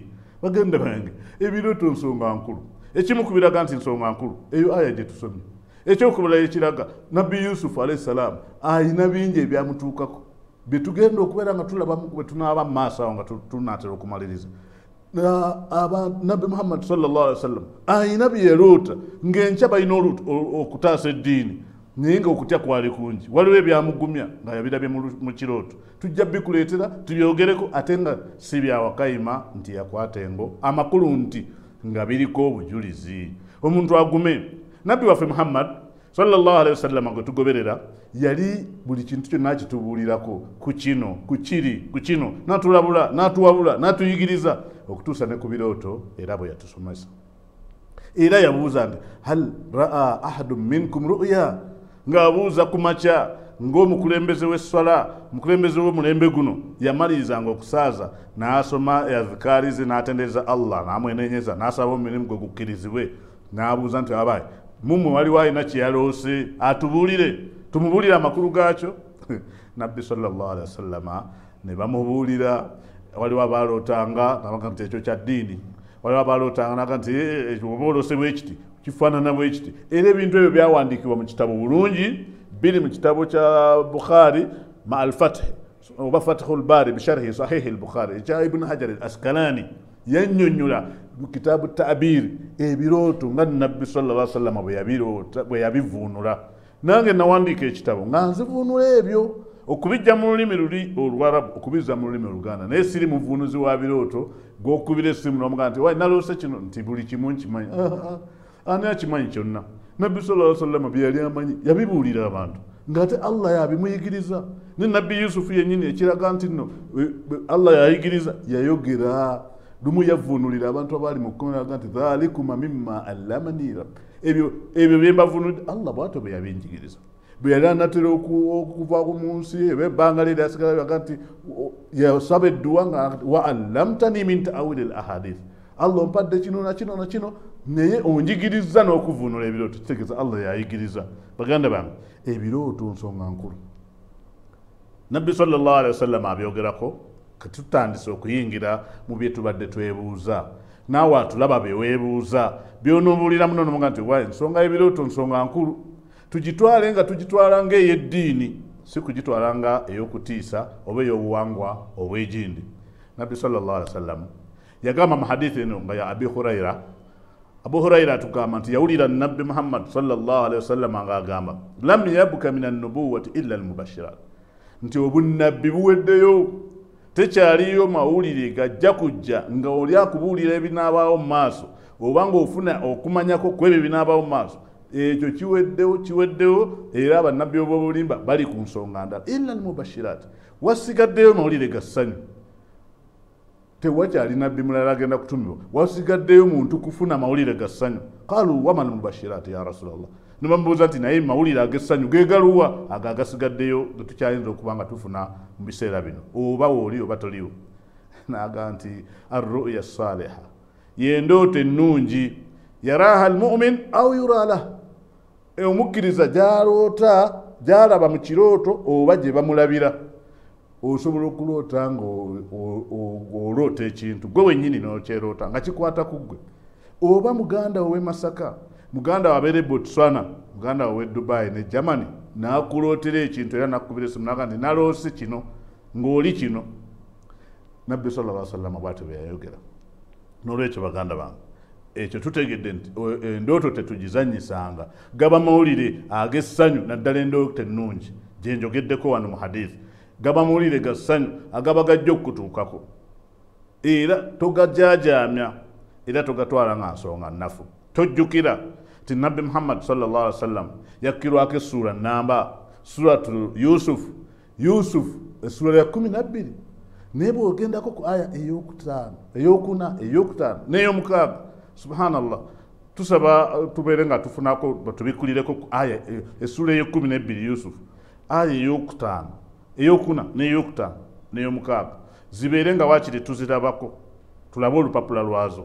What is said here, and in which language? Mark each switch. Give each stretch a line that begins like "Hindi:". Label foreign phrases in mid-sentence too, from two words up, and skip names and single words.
Ganda: Bagenda bange ebirooto nsonga nkulu. Ekimu kubiraga nti nsonga nkulu eyo aya gye tusomye. Ekyokubala ekiraga Nabbi Yusuf
Arabic: عليه السلام
Ganda: ayina bingi ebyamutuukako bye tugenda okubeera nga tulabamu bwe tunaaba mu maaso awo nga tunaatera okumaliriza. Nabbi Muhammad
Arabic: صلى الله عليه وسلم
Ganda: ayina byeroota ng'enkya balina okutaasa eddiini naye nga okutya kwali kungi. Waliwo ebyamugumya nga yabirabye mu kirooto. Tujja bikuleetera tubyogereko ate nga si byawakayima nti yakwata engo amakulu nti nga biriko obujulizi. Omuntu agume Nabbi waffe Muhammad
Arabic: صلى الله عليه وسلم
Ganda: gwe tugoberera yali buli kintu kyonna akitubuulirako ku kino ku kino n'atuwabula n'atuyigiriza okutuusa ne ku birooto era bwe yatusomesa. Era yabuuza nti
Arabic: هل رأى أحد منكم رؤيا,
Ganda: ng'abuuza ku makya ng'omukulembeze w'esswala omukulembeze w'omulembe guno yamalirizanga okusaaza n'asoma azikaari ze n'atendereza Allah n'amwenenyeza n'asaba omirimu gwe gukkirizibwe n'abuuza nti abaye mumwe waliwo alina kye yaloose atubuulire tumubuulire amakulu gaakyo. Nabbi
Arabic: صلى الله عليه وسلم
Ganda: ne bamubuulira. Waliwo abaalootanga nabaga nti ekyo kya ddiini, waliwo abaalootanga naga nti oba oloose bwekiti kifaanana bwekiti. Era ebintu ebyo byawandiikibwa mu kitabo bulungi biri mu kitabo kya Bukhari ma al-Fath oba Fathul Bari bisharhi sahihi al-Bukhari ekya Ibn Hajar al-Asqalani yannyonnyola mu kitaabu Ta'bir ebirooto nga Nabbi
Arabic: صلى الله عليه وسلم
Ganda: bwe yabivuunula. Nange nawandiika ekitabo nga nzivuunula ebyo okubijja mu lulimi luli Olwarabu okubizza mu lulimi Oluganda naye siri muvuunuzi wa birooto gw'okubira essimu n'omugaa nti wayi naloose kino nti buli kimu nkimanyi. Ani akimanyi kyonna? Nabbi
Arabic: صلى الله عليه وسلم
Ganda: bye yali amanyi yabibuulira abantu ng'ate Allah yabimuyigiriza. Ne Nabbi Yusufu yennyini ekiraga nti nno Allah yayigiriza yayogera. Lumu yavuunulira abantu abaali mu kkomera nti
Arabic: ذلكما مما علمني ربي.
Ganda: Ebyo bye mbavuunulidde Allah bw'atyo bwe yabinjigiriza. Bwe yali anatera okuva mu nsi ebbanga lye lyasigala byaga nti yasaba edduwa nga
Arabic: وعلمتني من تأويل الأحاديث.
Ganda: Allah ompadde kino na kino na kino naye onjigiriza n'okuvuunula ebirooto kitegeeza Allah yayigiriza. Baganda bange ebirooto nsonga nkulu. nabbi
Arabic: صلى الله عليه وسلم
Ganda: abyogerako katutandise okuyingira mu bye tubadde twebuuza naawe atulaba beweebuuza byonobuulira muno nomuga nti wa ensonga y'ebirooto nsonga nkulu tugitwale nga tugitwala ng'ey'eddiini si kugitwala nga ey'okutiisa oba ey'obuwangwa obw'egindi. Nabbi
Arabic: صلى الله عليه وسلم
Ganda: yagamba mu hadithi eno nga ya Abi Hurayra. Abu Hurayra atugamba nti yawulira nabbi Muhammad
Arabic: صلى الله عليه وسلم
Ganda: nga agamba
Arabic: لم يبق من النبوة إلا المبشرات,
Ganda: nti obunnabbi buweddeyo tekyaliyo mawulire gajja kujja nga oli akubuulira ebinaabaawo mu maaso oba ng'ofuna okumanyako kwebyo binaabaawo mu maaso, ekyo kiweddewo era abannabbi b'obulimba bali ku nsonga ndala.
Arabic: إلا المبشرات,
Ganda: wasigaddeyo mawulire ga ssanyu. Tewakyali nabbi mulala agenda kutumibwa, wasigaddeyo muntu kufuna mawulire ga ssanyu.
Arabic: قالوا وما المبشرات يا رسول الله,
Ganda: ne bamubuuza nti naye mawulire ag'essanyu geegaluwa ago agasigaddeyo ge tukyayinza okuba nga tufuna mu biseera bino, oba wooli oba toliwo. N'agamba nti
Arabic: الرؤيا الصالحة,
Ganda: y'endooto ennungi,
Arabic: يراها المؤمن أو يرى له,
Ganda: omukkiriza gy'aloota gy'alaba mu kirooto oba gye bamulabira. Osobola okuloota ng'oloota ekintu gwe wennyini n'okyeroota nga kikwata ku ggwe, oba muganda wowe Masaka, muganda wabeere Botswana, muganda wowe Dubai ne Germany n'akulootera ekintu era n'akukubira esimu n'agamba nti naloose kino ng'oli kino. Nabbi
Arabic: صلى الله عليه وسلم
Ganda: bw'atyo bwe yayogera. N'olwekyo baganda bange, ekyo tutegedde nti endooto tetugizannyisanga, gaba mawulire ag'essanyu naddala endooto ennungi gye njogeddeko wano mu hadithi, gaba mawulire ga ssanyu agaba gajja okutuukako, era togajajaamya era togatwala nga nsonga nnafu. Tojjukira ti nabbi Muhammad
Arabic: صلى الله عليه وسلم
Ganda: yakkirwako essuula nnamba suratu Yusuf essuula ya 12, naye bw'ogendako ku aya eyokuna eyokutaano n'ey'omukaaga, subhanallah, tusaba tubeere nga tufunako batubikulireko ku aya essuula ey'e12 Yusuf, aya eyokutaano eyokuna n'eyokutaano n'ey'omukaaga zibeere nga waakiri tuzirabako, tulabe olupapula lwazo.